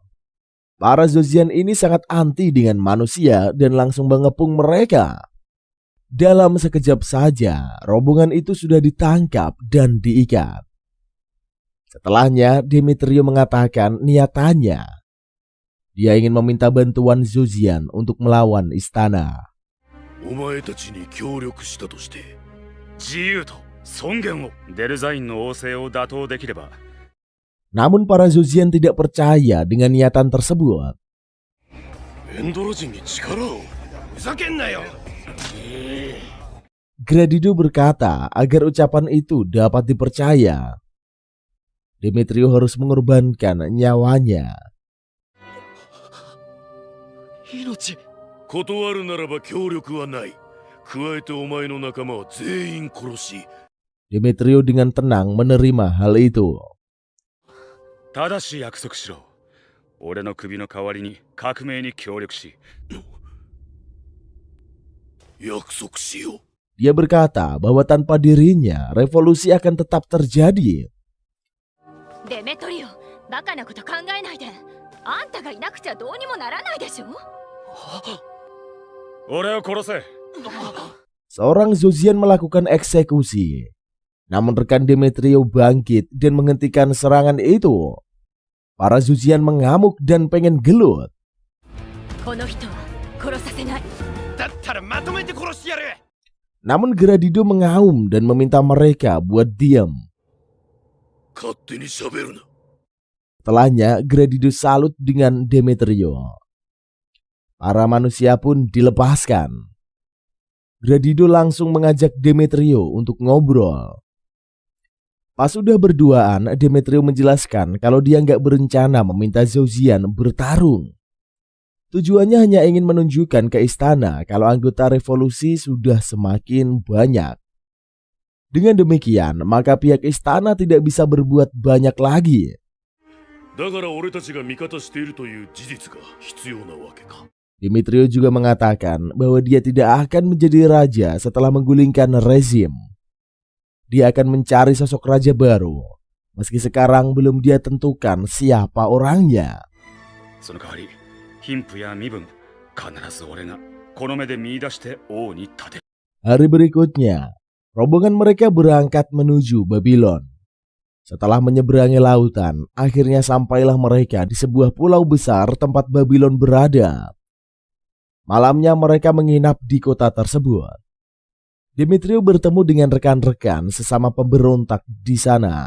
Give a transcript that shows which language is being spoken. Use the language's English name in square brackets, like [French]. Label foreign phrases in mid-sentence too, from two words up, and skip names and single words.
[Indonesian] Para Zozian ini sangat anti dengan manusia dan langsung mengepung mereka. Dalam sekejap saja, rombongan itu sudah ditangkap dan diikat. Setelahnya, Demetrio mengatakan niatannya. Dia ingin meminta bantuan Zozian untuk melawan istana. [Japanese] お前たちに協力したとして自由と尊厳をデルザインの仰せを打倒できれば [Indonesian] Namun para Zozian tidak percaya dengan niatan tersebut. [Japanese] エンドロ人に力をふざけんなよ [Indonesian] Gradido berkata agar ucapan itu dapat dipercaya, Demetrio harus mengorbankan nyawanya. [Japanese] 命断るならば協力はない加えてお前の仲間は全員殺し [Indonesian] Demetrio dengan tenang menerima hal itu. [Japanese] ただし約束しろ俺の首の代わりに革命に協力し約束しよう [Indonesian] Dia berkata bahwa tanpa dirinya revolusi akan tetap terjadi. [Japanese] デメトリオ、バカなこと考えないで。あんたがいなくちゃどうにもならないでしょ。俺を殺せ [Indonesian] Seorang Zozian melakukan eksekusi. Namun rekan Demetrio bangkit dan menghentikan serangan itu. Para Zozian mengamuk dan pengen gelut. [Japanese] この人は殺させない。だったらまとめて殺してやる。 [Indonesian] Namun Gradido mengaum dan meminta mereka buat diam. [Japanese] 勝手に喋るな [Indonesian] Setelahnya Gradido salut dengan Demetrio. Para manusia pun dilepaskan. Gradido langsung mengajak Demetrio untuk ngobrol. Pas sudah berduaan, Demetrio menjelaskan kalau dia nggak berencana meminta Zozian bertarung. Tujuannya hanya ingin menunjukkan ke istana kalau anggota revolusi sudah semakin banyak. Dengan demikian, maka pihak istana tidak bisa berbuat banyak lagi. [Japanese] だから俺たちが味方しているという事実が必要なわけか [Indonesian] Demetrio juga mengatakan bahwa dia tidak akan menjadi raja setelah menggulingkan rezim. Dia akan mencari sosok raja baru, meski sekarang belum dia tentukan siapa orangnya. [Japanese] その代わり貧富や身分必ず俺がこの目で見出して王に立てる [Indonesian] Hari berikutnya, rombongan mereka berangkat menuju Babylon. Setelah menyeberangi lautan, akhirnya sampailah mereka di sebuah pulau besar tempat Babylon berada. Malamnya mereka menginap di kota tersebut. Demetrio bertemu dengan rekan-rekan sesama pemberontak di sana.